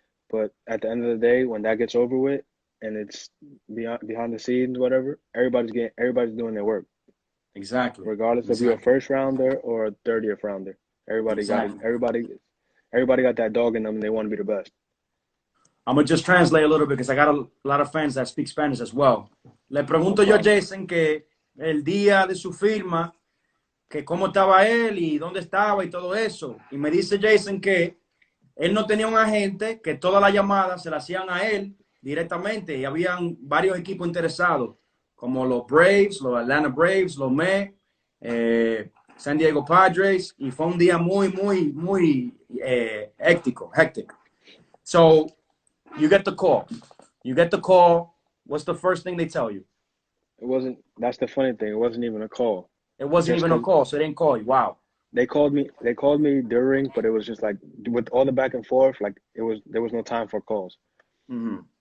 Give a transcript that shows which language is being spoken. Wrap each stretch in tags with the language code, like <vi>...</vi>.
<en>But at the end of the day, when that gets over with and it's behind the scenes, whatever, everybody's doing their work, Exactly. regardless if you're a Exactly. first rounder or a 30th rounder. Exactly. Everybody got that dog in them and they want to be the best. I'm going to just translate a little bit because I got a lot of fans that speak Spanish as well.</en> <es>Le</es> <en>No</en> <es>pregunto yo a</es> <en>problem.</en> <es>Jason que el día de su firma, que cómo estaba él y dónde estaba y todo eso. Y me dice Jason que él no tenía un agente, que todas las llamadas se las hacían a él directamente y habían varios equipos interesados, como los Braves, los Atlanta Braves, los Mets, San Diego Padres, y fue un día muy, muy, muy hectic.</es> <en>So, you get the call. You get the call. What's the first thing they tell you? That's the funny thing. It wasn't even a call. It wasn't Just even a because call, so they didn't call you. Wow. they called me during, but it was just like with all the back and forth, like there was no time for calls. Mm-hmm.</en>